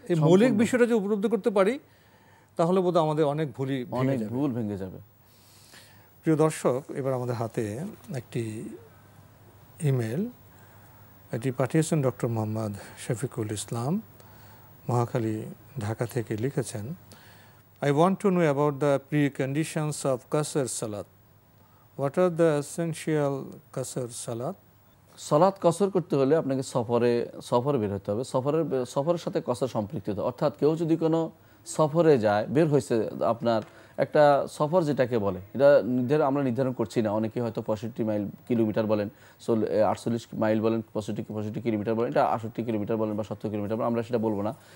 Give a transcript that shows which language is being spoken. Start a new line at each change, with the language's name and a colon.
Bangla: এই মৌলিক বিষয়টা যে উপলব্ধি করতে পারি, তাহলে বোধহয় আমাদের অনেক ভুল ভেঙে যাবে। প্রিয় দর্শক, এবার আমাদের হাতে একটি ইমেল, এটি পাঠিয়েছেন ডক্টর মোহাম্মদ শফিকুল ইসলাম, মহাখালী, ঢাকা থেকে লিখেছেন,
English: I want to know about the preconditions of Qasr Salat. What are the essential Qasr Salat?
Bangla: সালাত কসর করতে হলে আপনাকে সফরে বের হতে হবে। সফরের সাথে কসর সম্পৃক্ত, অর্থাৎ কেউ যদি কোনো সফরে যায়, বের হয়েছে, আপনার একটা সফর যেটাকে বলে, এটা আমরা নির্ধারণ করছি না। অনেকে হয়তো 65 কিলোমিটার বলেন, 48 মাইল বলেন, 65 কিলোমিটার বলেন, এটা 68 কিলোমিটার বলেন বা 70 কিলোমিটার বলেন, আমরা সেটা বলবো না।